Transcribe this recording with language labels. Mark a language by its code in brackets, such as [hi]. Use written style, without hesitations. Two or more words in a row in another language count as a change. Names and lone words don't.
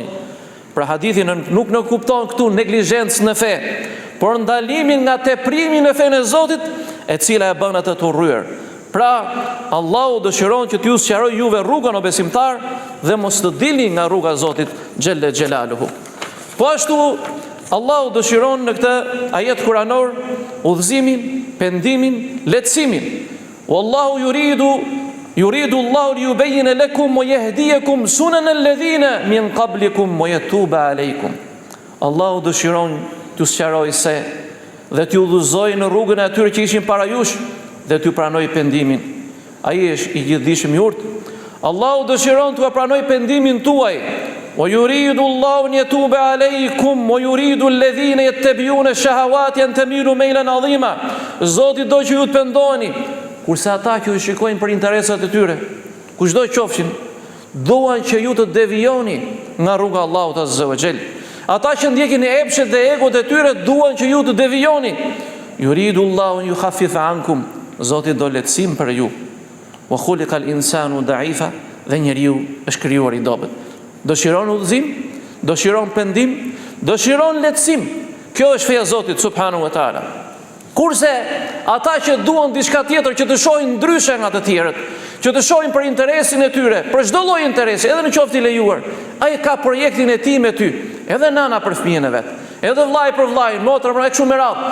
[sq] Pra hadithi nuk në kupton këtu neglizhencë në fe, por ndalimin nga teprimi në fenë e Zotit, e cila e bën atë të urryer. Pra, Allahu dëshiron që t'ju sqaroj juve rrugën o besimtar dhe mos të dilni nga rruga e Zotit [ar] جل جلاله. [sq] Po ashtu Allahu dëshiron në këtë ajet kuranor udhëzimin, pendimin, lehtësimin. [ar] والله يريد الله ليبين لكم ويهديكم سنن الذين من قبلكم ويتوب عليكم. [sq] Allahu dëshiron t'ju sqaroj se dhe t'ju udhëzoj në rrugën e atyre që ishin para jush dhe t'ju pranoj pendimin. Ai është i gjithdijshëm i urtë. Allahu dëshiron t'ju pranoj pendimin tuaj. [ar] ويريد الله أن يتوب عليكم ويريد الذين يتبعون الشهوات أن تميلوا ميلا عظيما. [sq] Zoti do që ju të pendoheni, kurse ata që ju shikojnë për interesat e tyre, kushdo qofshin, duan që ju të devijoni nga rruga e Allahut [ar] عز وجل. [sq] Ata që ndjekin e epshet dhe egot e tyre duan që ju të devijoni. [ar] يريد الله أن يخفف عنكم. [sq] Zoti do lehtësim për ju. [ar] وخلق الإنسان ضعيفا, [sq] dhe njeriu është krijuar i dobët. Dëshiron udhëzim, dëshiron pendim, dëshiron lehtësim. Kjo është feja e Zotit [ar] سبحانه وتعالى. [sq] Kurse ata që duan diçka tjetër, që të shohin ndryshe nga të tjerët, që të shohin për interesin e tyre, për çdo lloj interesi, edhe në qoftë i lejuar, ai ka projektin e tij me ty, edhe nana për fëmijën e vet, edhe vllai për vllajin, motra për kështu me radhë.